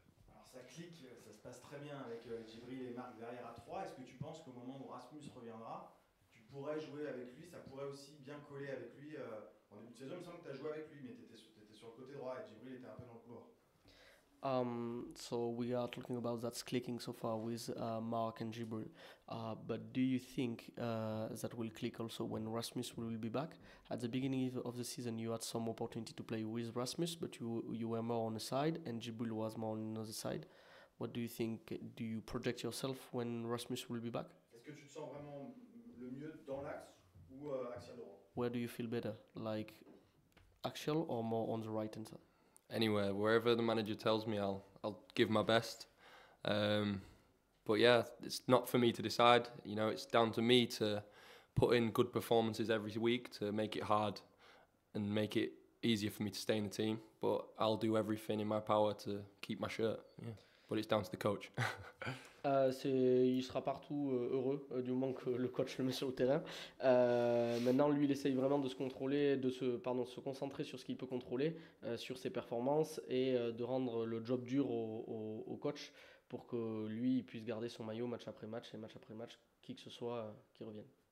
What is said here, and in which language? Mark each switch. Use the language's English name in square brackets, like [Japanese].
[French] Alors ça clique, ça se passe très bien avec Djibril et Marc derrière à 3. Est-ce que tu penses qu'au moment où Rasmus reviendra, tu pourrais jouer avec lui, ça pourrait aussi bien coller avec lui en début de saison? Il me semble que tu as joué avec lui, mais tu étais sur le côté droit et Djibril était un peu dans le couloir. [English] So we are talking about that's clicking so far with Mark and Jibril. But do you think that will click also when Rasmus will be back? At the beginning of the season, you had some opportunity to play with Rasmus, but you were more on the side, and Jibril was more on the other side. What do you think? Do you project yourself when Rasmus will be back? [French] Est-ce que tu te sens vraiment le mieux dans l'axe ou axial droit? [English] Where do you feel better, like axial or more on the right hand side? Anywhere, wherever the manager tells me, I'll give my best. But yeah, it's not for me to decide. You know, it's down to me to put in good performances every week to make it hard and make it easier for me to stay in the team. But I'll do everything in my power to keep my shirt. Yeah. But it's down to the coach. [French] Il sera partout heureux du moment que le coach le met sur le terrain. Maintenant, lui, il essaye vraiment de se contrôler, de se concentrer sur ce qu'il peut contrôler, sur ses performances et de rendre le job dur au coach pour que lui il puisse garder son maillot match après match et match après match, qui que ce soit qui revienne.